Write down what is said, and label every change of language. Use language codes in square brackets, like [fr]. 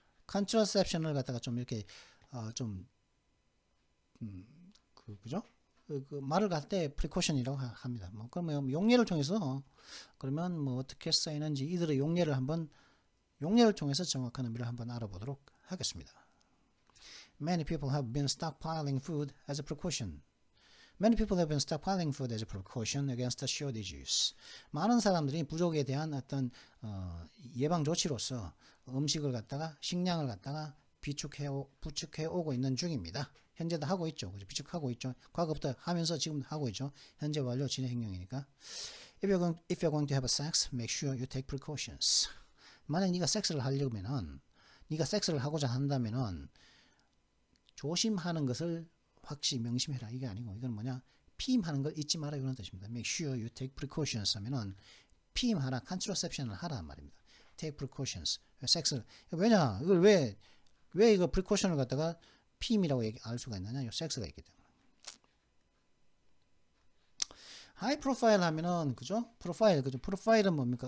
[ko] contraception을 갖다가 좀 이렇게 좀 그죠? 그 말을 갈 때 precaution이라고 합니다. 뭐 그러면 용례를 통해서 그러면 뭐 어떻게 쓰이는지 이들의 용례를 통해서 정확한 의미를 한번 알아보도록 하겠습니다. [en] Many people have been stockpiling food as a precaution. Many people have been stockpiling food as a precaution against shortages. [ko] 많은 사람들이 부족에 대한 어떤 예방 조치로서 음식을 갖다가 식량을 갖다가 부축해 오고 있는 중입니다. 현재도 하고 있죠. 비축하고 있죠. 과거부터 하면서 지금 하고 있죠. 현재 완료 진행 행령이니까. [en] If you're going to have a sex, make sure you take precautions. [ko] 만약 네가 섹스를 하려면은 네가 섹스를 하고자 한다면은 조심하는 것을 확실히 명심해라. 이게 아니고 이건 뭐냐? 피임하는 걸 잊지 마라 이런 뜻입니다. [en] Make sure you take precautions [ko] 하면은 피임하라, contraception을 하라 말입니다. [en] Take precautions. [ko] 섹스 왜냐? 이걸 왜 이거 precaution을 갖다가 피임이라고 알 수가 있느냐? 이 섹스가 있기 때문에. 하이 프로파일 하면은 그죠? 프로파일 그죠? 프로파일은 뭡니까?